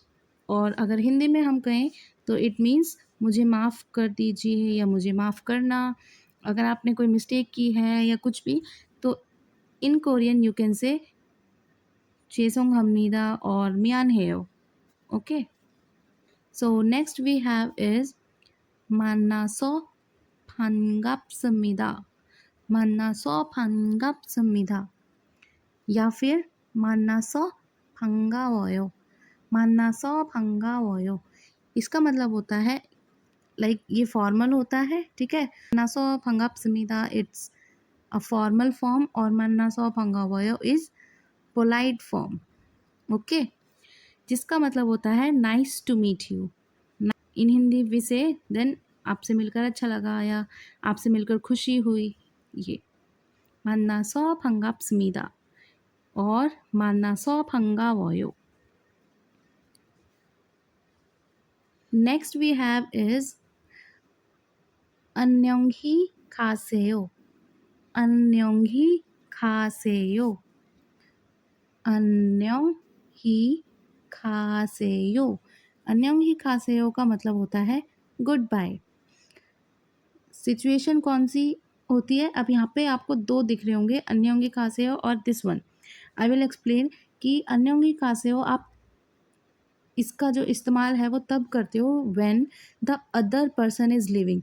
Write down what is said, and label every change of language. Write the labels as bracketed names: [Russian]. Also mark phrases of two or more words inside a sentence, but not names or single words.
[Hindi] और अगर हिंदी में हम कहें तो [English] it means [Hindi] मुझे माफ़ कर दीजिए या मुझे माफ़ करना। अगर आपने कोई मिस्टेक की है या कुछ भी, तो [English] in Korean you can say [Korean] 죄송합니다 [Hindi] और [Korean] 미안해요. [English] okay, so next we have is [Korean] 만나서 반갑습니다। 만나서 반갑습니다 [Hindi] या फिर [Korean] 만나서 반가워요। 만나서 반가워요। [Hindi] इसका मतलब होता है लाइक ये फॉर्मल होता है, ठीक है। [Korean] 만나서 반갑습니다 [English] it's a formal form और [Korean] 만나서 반가워요 [English] is polite form, okay, [Hindi] जिसका मतलब होता है [English] nice to meet you. in Hindi we say then [Hindi] आपसे मिलकर अच्छा लगा या आपसे मिलकर खुशी हुई। [Korean] ये 만나서 반갑습니다 और 만나서 반가워요। [English] Next we have is [Korean] 안녕히 가세요। 안녕히 가세요। 안녕히 가세요। 안녕히 가세요 [Hindi] का मतलब होता है [English] good bye. [Hindi] सिचुएशन कौन सी होती है, अब यहाँ पे आपको दो दिख रहे होंगे, [Korean] 안녕히 가세요 [Hindi] और [English] this one. I will explain [Hindi] कि [Korean] 안녕히 가세요 [Hindi] आप इसका जो इस्तेमाल है वो तब करते हो [English] when the other person is leaving.